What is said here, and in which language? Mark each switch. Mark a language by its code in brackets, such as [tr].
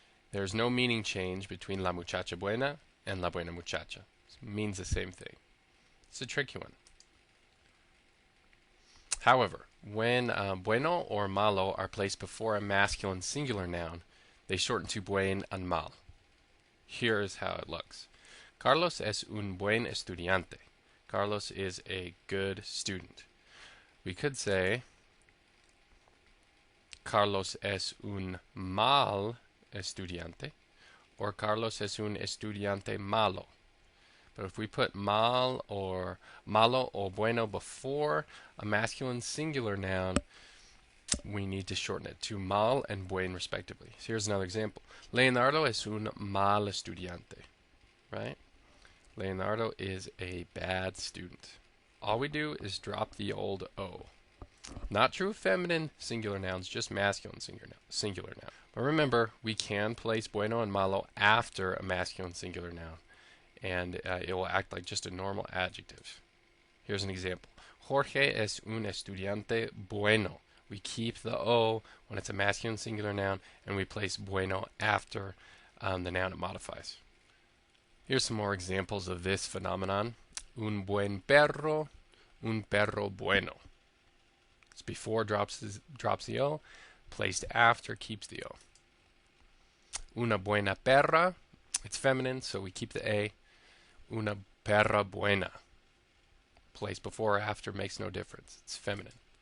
[en] There's no meaning change between [es] la muchacha buena [en] and [es] la buena muchacha. [en] It means the same thing. It's a tricky one. However, when bueno or malo are placed before a masculine singular noun, they shorten to buen and mal. Here's how it looks. [es] Carlos es un buen estudiante. [en] Carlos is a good student. We could say [es] Carlos es un mal estudiante, or Carlos es un estudiante malo. [en] But if we put mal or malo or bueno before a masculine singular noun, we need to shorten it to mal and buen respectively. So here's another example. [es] Leonardo es un mal estudiante. [en] Right? Leonardo is a bad student. All we do is drop the old O. Not true of feminine singular nouns, just masculine singular noun. But remember, we can place bueno and malo after a masculine singular noun, and it will act like just a normal adjective. Here's an example. [es] Jorge es un estudiante bueno. [en] We keep the O when it's a masculine singular noun, and we place bueno after the noun it modifies. Here's some more examples of this phenomenon. [es] Un buen perro, un perro bueno. [en] It's before drops the O, placed after keeps the O. [es] Una buena perra, [en] it's feminine, so we keep the A. [es] Una perra buena. [en] Placed before or after makes no difference. It's feminine.